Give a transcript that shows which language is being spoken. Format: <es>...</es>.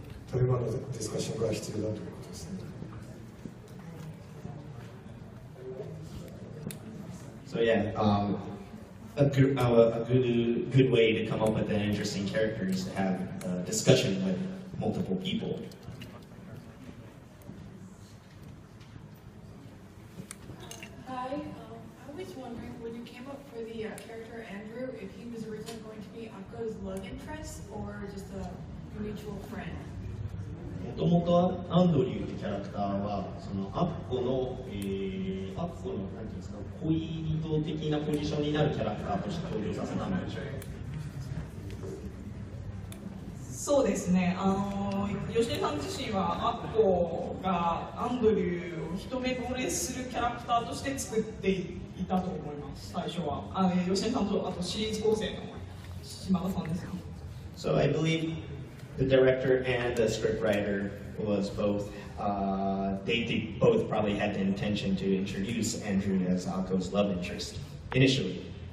<ja>多様なディスカッションが必要だということですね。</ja> <en>So yeah, a good way to come up with an interesting character is to have a discussion with multiple people. Hi, I was wondering when you came up for the character Andrew, if he was originally going to be Akko's love interest or just a mutual friend.</en> <ja>もともとアンドリューってキャラクターはそのアッコのなんていうんですか恋人的なポジションになるキャラクターとして登場させたんでしょう。そうですね、吉根さん自身はアッコがアンドリューを一目惚れするキャラクターとして作っていたと思います、最初は。吉根さんとあとシリーズ構成の島田さんですね。</ja> <en>So I believe the director and the scriptwriter was both, they both probably had the intention to introduce Andrew as Akko's love interest initially.</en>